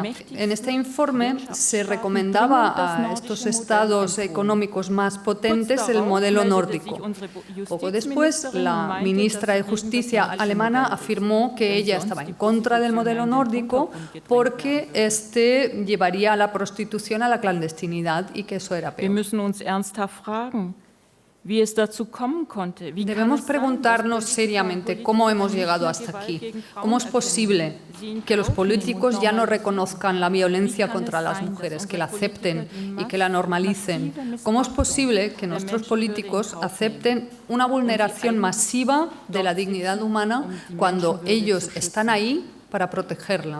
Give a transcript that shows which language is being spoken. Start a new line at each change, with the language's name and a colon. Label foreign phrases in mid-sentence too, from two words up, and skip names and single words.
Spanish: En este informe se recomendaba a estos estados económicos más potentes el modelo nórdico. Poco después, la ministra de Justicia alemana afirmó que ella estaba en contra del modelo nórdico porque este llevaría a la prostitución a la clandestinidad y que eso era peor.
German: Wir müssen uns ernsthaft fragen, wie es dazu kommen konnte.
Spanish: Debemos preguntarnos seriamente cómo hemos llegado hasta aquí. ¿Cómo es posible que los políticos ya no reconozcan la violencia contra las mujeres, que la acepten y que la normalicen? ¿Cómo es posible que nuestros políticos acepten una vulneración masiva de la dignidad humana cuando ellos están ahí para protegerla?